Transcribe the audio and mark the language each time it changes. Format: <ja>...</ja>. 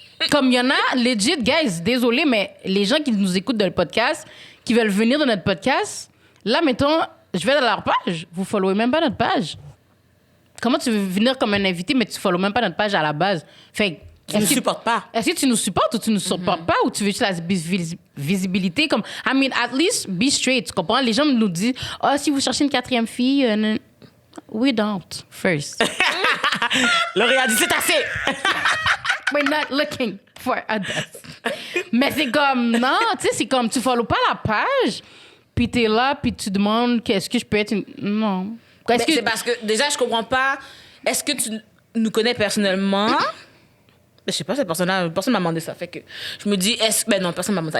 <fr>Comme il y en a,</fr> <en>legit, guys,</en> <fr>désolé, mais les gens qui nous écoutent dans le podcast, qui veulent venir dans notre podcast, là, mettons, je vais dans leur page. Vous followez même pas notre page. Comment tu veux venir comme un invité, mais tu follows même pas notre page à la base? Fait Tu ne supportes pas. Est-ce que tu nous supportes ou tu nous supportes pas, ou tu veux juste la visibilité? Comme,</fr> <en>I mean, at least be straight,</en> <fr>tu comprends? Les gens nous disent, si vous cherchez une 4e fille,</fr> <en>we don't, first.</en> <fr>Laurie a dit, c'est assez.</fr> <en>We're not looking for others.</en> <fr>Mais c'est comme, non, tu sais, c'est comme, tu follow pas la page, puis t'es là, puis tu demandes, qu'est-ce que je peux être une... Non. C'est parce que, déjà, je comprends pas, est-ce que tu nous connais personnellement? Je sais pas, cette personne-là, personne m'a demandé ça. Fait que je me dis, non, personne m'a demandé ça.</fr>